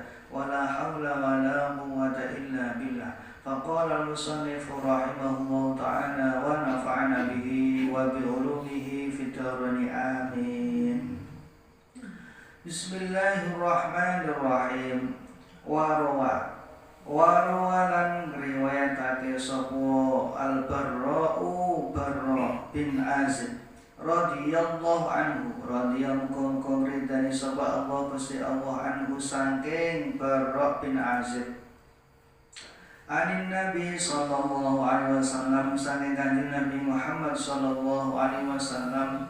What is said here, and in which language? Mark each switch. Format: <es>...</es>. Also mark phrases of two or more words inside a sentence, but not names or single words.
<ar>ولا حول ولا قوة إلا بالله. فقال المصنف رحمه الله تعالى ونفعنا به وبعلومه في الدارين آمين. بسم الله الرحمن الرحيم.</ar> <jv>Warawa lan riwayatake sapa Al-Barra'u Barra bin Azib</jv> <ar>رضي الله عنه رضي الله</ar> <jv>ridani sapa Allah Gusti Allah anhu saking Barra bin Azib</jv> <ar>عن النبي صلى الله عليه وسلم</ar> <jv>saking kanjeng Nabi Muhammad</jv> <ar>صلى الله عليه وسلم.</ar>